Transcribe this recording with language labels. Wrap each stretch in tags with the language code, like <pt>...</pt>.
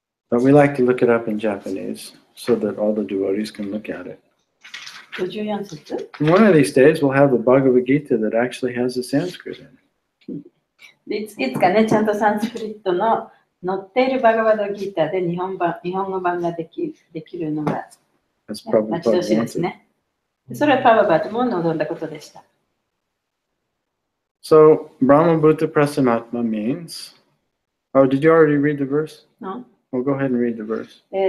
<en>But we like to look it up in Japanese so that all the devotees can look at it.</en> <ja>54節</ja> <en>One of these days we'll have the Bhagavad Gita that actually has the Sanskrit in it.</en> <ja>でいつかね、ちゃんとサンスクリットの載っているバガバダギーターで日本語版ができるのが待ち遠しいですね。それはパワバートも望んだことでした。</ja> <en>So, Brahma Bhuta Prasanatma means. Oh, did you already read the verse? No. Well, go ahead and read the verse.</en>